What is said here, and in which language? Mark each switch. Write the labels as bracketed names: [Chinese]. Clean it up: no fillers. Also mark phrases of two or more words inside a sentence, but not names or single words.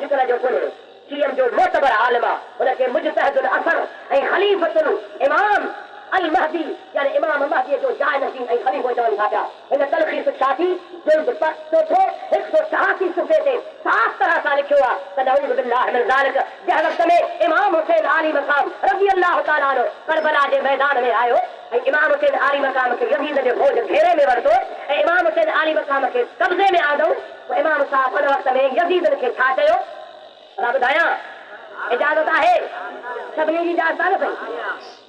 [Sindhi] अॼुकल्ह जो कोन्हे, शियम जो मोतबर आलिम आहे। हुनखे मुजतहिदुल असर ऐं [Arabic] خليفة الإمام المهدي [Sindhi] यानी इमाम महदी जो जानशीन ऐं ख़लीफ़ो चवनि था पिया। हिन तलख़ीस शाफ़ी जुल्द चोथों 186 सुफ़े ते साफ़ तरह सां लिखियो आहे त [Arabic] نعوذ بالله من ذلك, [Sindhi] जंहिं वक़्त में इमाम हुसैन आली मक़ाम [Arabic] رضي الله تعالى عنه [Sindhi] करबला जे मैदान में आयो ऐं इमाम हुसैन आली मक़ाम खे यज़ीद जे फ़ौज घेरे में वरितो ऐं इमाम हुसैन आली मक़ाम खे कब्ज़े में आंदऊं, पोइ इमाम साहब उन वक़्त में यज़ीद खे छा चयो? असां ॿुधायां, इजाज़त आहे सभिनी जी इजाज़त आहे न साईं।